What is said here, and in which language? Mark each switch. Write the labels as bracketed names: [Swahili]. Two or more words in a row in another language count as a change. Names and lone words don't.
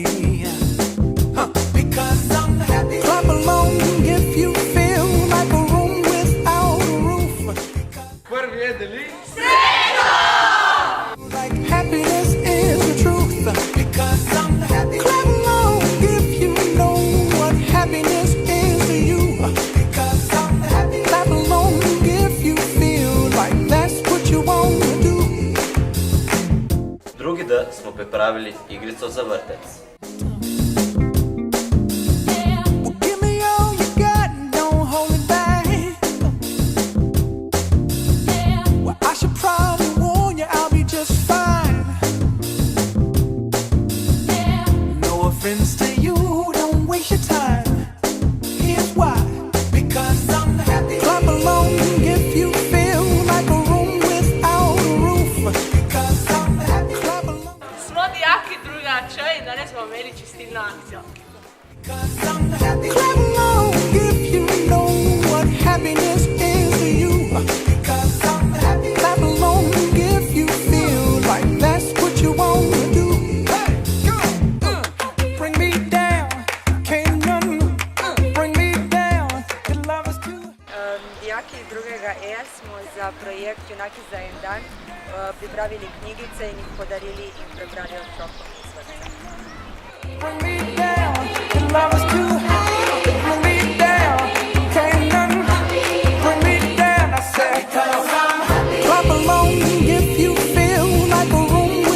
[English] Because I'm happy. Clap along if you feel like a room without a roof. [Slovenian] Prvi je deli. [English] Like happiness is the truth. Because I'm happy. Clap along if you know what happiness is to you. Because I'm happy. Clap along if you feel like that's what you want to do. [Slovenian] Drugi D smo pripravili igrico za vrtec. [English] Well, give me all you got and don't hold it back. Well, I should probably warn you, I'll be just fine. No offense to you, don't waste your time. Here's why. Because I'm happy. Clap along if you feel like a room without a roof. Because I'm happy. Clap along. [Slovenian] smo dijaki druga Č in danes smo imeli čistilno akcijo. [English] Because I'm happy. Clap along if you know what happiness is to you. Because I'm happy. Clap along if you feel like that's what you want to do. Hey, go! Bring me down, can't none bring me down. Your love is too. [Slovenian] Dijaki drugega E smo za projekt Junaki za en dan pripravili knjigice in jih podarili in prebrali otrokom iz vrtca. [English] Bring me down, your love is too high. Bring me down, can't none bring me down. I said, 'cause I'm happy. Clap along if you feel like a room